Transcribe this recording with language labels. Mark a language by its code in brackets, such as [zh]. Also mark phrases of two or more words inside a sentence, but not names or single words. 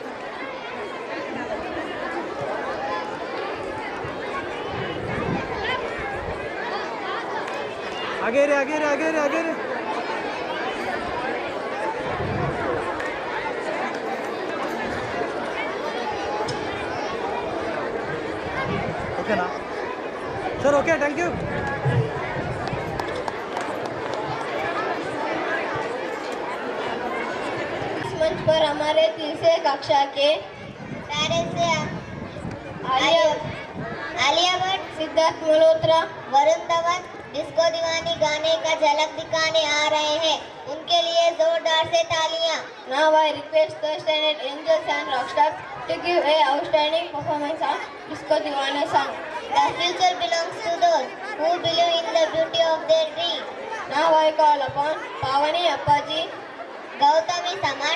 [hi] आगे रे, आगे रे, आगे रे, आगे रे. ओके ना सर? [en] Okay, thank you. [hi] इस मंच पर हमारे तीसरे कक्षा के आलिया भट्ट, सिद्धार्थ मल्होत्रा, वरुण धवन डिस्को दीवानी गाने का झलक दिखाने आ रहे हैं. उनके लिए जोरदार से तालियां. [en] Now I request the standard angels and rockstars to give a outstanding performance on Disco Divana song. The future belongs to those who believe in the beauty of their dream. Now I call upon Pavani Appaji, Gautami Samat,